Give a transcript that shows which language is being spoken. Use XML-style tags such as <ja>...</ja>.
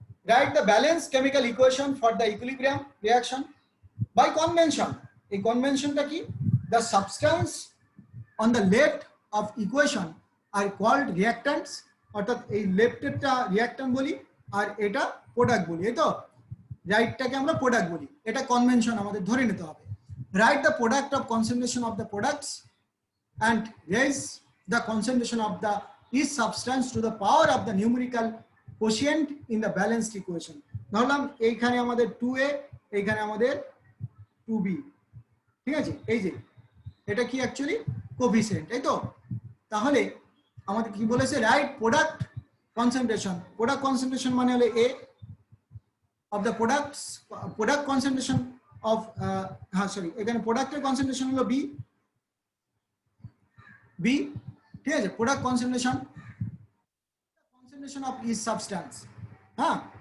<en>write the balance chemical equation for the equilibrium reaction by convention,</en> <bn>এই কনভেনশনটা কি,</bn> <en>the substance on the left of equation are called reactants,</en> <bn>অর্থাৎ এই লেফটেরটা reactant বলি আর এটা product বলি, এই তো, রাইটটাকে আমরা প্রোডাক্ট বলি, এটা কনভেনশন আমাদের ধরে নিতে হবে।</bn> <en>Write the product of concentration of the products and raise the concentration of the each substance to the power of the numerical quotient in the balanced equation,</en> <bn>ধরলাম এইখানে আমাদের 2a এইখানে আমাদের 2b, ঠিক আছে, এই যে এটা কি অ্যাকচুয়ালি কোফিসিয়েন্ট, এই তো। তাহলে আমাদের কি বলেছে, রাইট প্রোডাক্ট কনসেন্ট্রেশন মানে হলো a</bn> <en>of the product concentration of</en> <bn>sorry এখানে প্রোডাক্টের কনসেন্ট্রেশন হলো বি, ঠিক আছে,</bn> <en>product concentration of each substance,</en> <bn>হ্যাঁ।</bn>